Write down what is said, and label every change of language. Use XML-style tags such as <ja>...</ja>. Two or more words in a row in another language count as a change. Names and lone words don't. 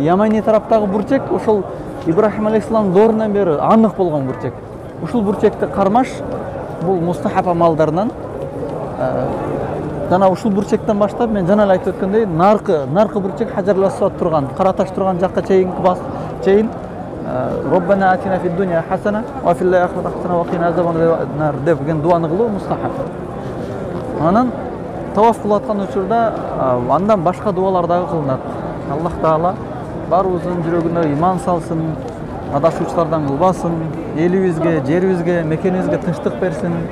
<ky>Ямани тараптагы бурчек ошол Ибрахим алейхиссаламдын доорунан бери анык болгон бурчек. Ушул бурчекти кармаш бул мустахаб амалдарынан жана ушул бурчектен баштап мен жана эле айтып өткөндөй наркы бурчек Хаджарул Асвад турган, кара таш турган жакка чейин</ky> <ar>ربنا آتنا في الدنيا حسنة وفي الآخرة حسنة وقنا عذابا</ar> <ky>деген дуаны кылуу мустахаб. Анан таваф кылып аткан учурда андан башка дуалар дагы кылынат. Аллах Таала баарыбыздын жүрөгүнө иман салсын, адашуучулардан кылбасын, элибизге, жерибизге, мекенибизге тынчтык берсин.</ky>